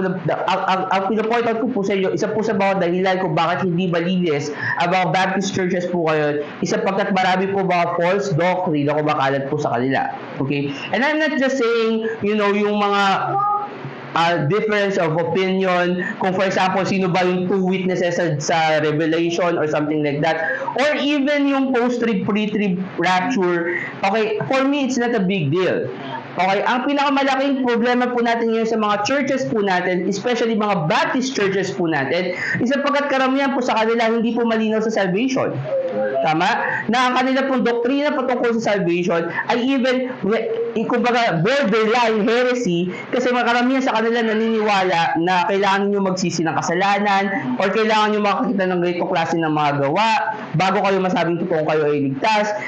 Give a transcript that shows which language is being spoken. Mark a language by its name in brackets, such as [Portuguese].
[Filipino] Ang pinapoint out ko po sa inyo, isa po sa mga dahilan kung bakit hindi malinis ang mga Baptist churches po kayo, isa pagkat marami po mga false doctrine na kumakalat po sa kanila. Okay? [English] And I'm not just saying, yung mga difference of opinion, kung for example, [Filipino] sino ba yung [English] two witnesses sa Revelation or something like that, or even yung post-trib, pre-trib rapture. Okay, for me, it's not a big deal. [Filipino] Okay, ang pinakamalaking problema po natin ngayon sa mga churches po natin, especially mga Baptist churches po natin, is sapagkat karamihan po sa kanila hindi po malinaw sa salvation. Tama? Na ang kanila pong doktrina patungkol sa salvation ay even, kumbaga, borderline heresy, kasi karamihan sa kanila naniniwala na kailangan nyo magsisi ng kasalanan or kailangan nyo makakita ng ganitong klase ng mga gawa bago kayo masabing totoong kayo ay ligtas.